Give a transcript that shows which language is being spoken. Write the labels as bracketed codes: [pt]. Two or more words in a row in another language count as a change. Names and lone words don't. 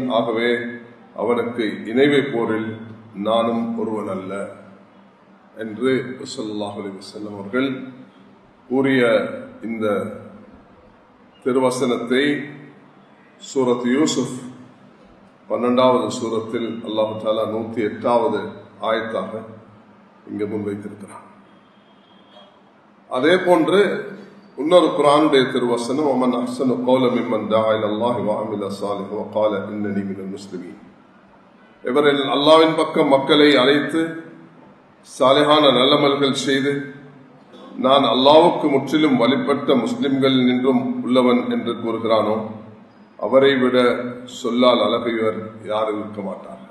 [ta] ஆகவே அவனுக்கு இணை வைப்போரில் நானும் ஒருவன் அல்ல என்று [ar] صلى الله عليه وسلم [ta] அவர்கள் கூறிய இந்த திருவசனத்தை சூரத் யூசுப் 12வது சூரத்தில் [ar] الله تعالى [ta] 108வது ஆயத்தாக இங்கு முன்வைத்திருக்கிறார். அதே போன்று இன்னொரு குர்ஆனுடைய திருவசனம், [ar] ومن احسن قولا ممن دعا الى الله وعمل صالحا وقال انني من المسلمين. [ta] இவர்கள் அல்லாஹ்வின் பக்கம் மக்களை அழைத்து சாலிஹான நல்லமல்கள் செய்து நான் அல்லாஹ்வுக்கு முற்றிலும் வழிபட்ட முஸ்லிம்கள் நின்றும் உள்ளவன் என்று கூறுகிறானோ அவரை விட சொல்லால் அழகையவர் யாரும் இருக்க மாட்டார்கள்.